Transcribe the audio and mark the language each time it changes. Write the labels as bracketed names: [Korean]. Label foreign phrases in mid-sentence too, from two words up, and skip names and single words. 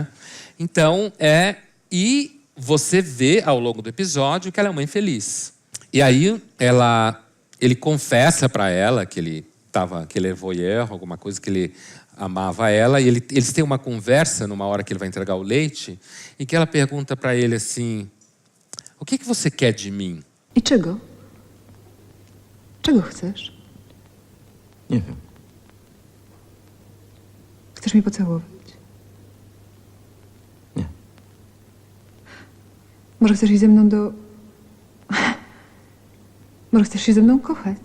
[Portuguese] Então, e você vê ao longo do episódio que ela é uma infeliz. E aí, ele confessa para ela que ele é voyeur, alguma coisa, que ele amava ela, e eles têm uma conversa numa hora que ele vai entregar o leite, e que ela pergunta para ele assim: o que você quer de mim? [Polish] I czego? Czego chcesz? Nie wiem. Chcesz mnie pocałować? Nie. Może chcesz iść ze mną do... Może chcesz się ze mną kochać?